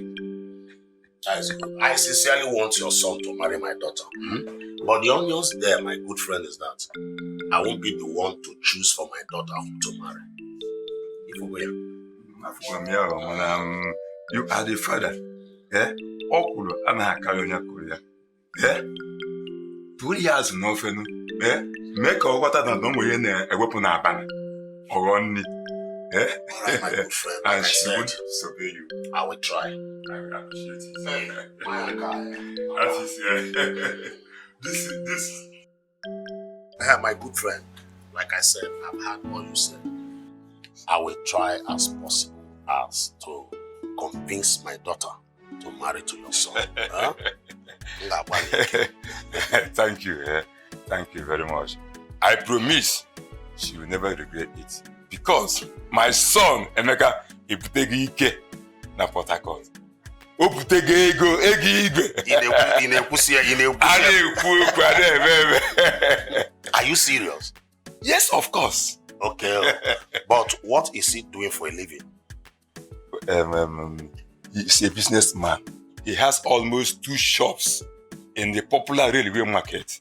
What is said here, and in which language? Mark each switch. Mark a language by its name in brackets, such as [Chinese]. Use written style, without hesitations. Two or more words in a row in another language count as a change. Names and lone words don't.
[English] That is good. I sincerely want your son to marry my daughter. But the onions there, my good friend, is that I won't be the one to choose for my daughter whom to marry. If we will. You are the father. Yeah? [Igbo] Okulu anaghị akarị onye kụrụ ya. 2 years n'ofenu. Mee ka ọ ghọta na ọ nwere ihe na-ewepụ n'abana. Ọghọ nri. [English] Alright, my good friend. And she would disobey you. I will try. I will appreciate it. Hey, my guy. That is this. My good friend, like I said, I've heard what you said. I will try as possible as to convince my daughter to marry to your son. Thank you. Thank you very much. I promise she will never regret it. Because my son, [Igbo] Emeka, ebutego ike na Port Harcourt. O butego ego igwe. [English] Are you serious? Yes, of course. Okay. But what is he doing for a living? He's a businessman. He has almost 2 shops in the popular railway market.